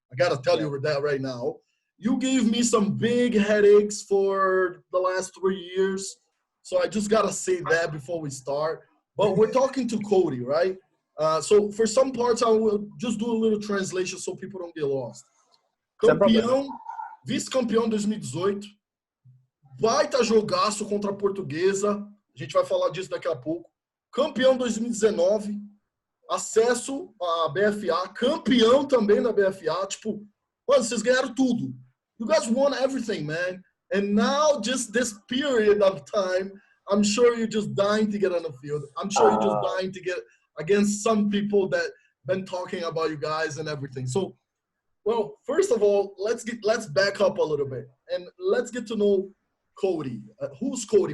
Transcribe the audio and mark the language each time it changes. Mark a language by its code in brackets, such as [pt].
[en] I got to tell you that right now. You gave me some big headaches for the last 3 years. So I just got to say that before we start. But we're talking to Cody, right? So for some parts, I will just do a little translation so people don't get lost. [pt] Campeão, vice-campeão 2018. Baita jogaço contra a Portuguesa. A gente vai falar disso daqui a pouco. Campeão 2019. Acesso à BFA. Campeão também da BFA. Tipo, mano, vocês ganharam tudo. [en] You guys won everything, man. And now, just this period of time, I'm sure you're just dying to get on the field. I'm sure you're just dying to get against some people that been talking about you guys and everything. So, well, first of all, let's back up a little bit and let's get to know Cody. Who's Cody?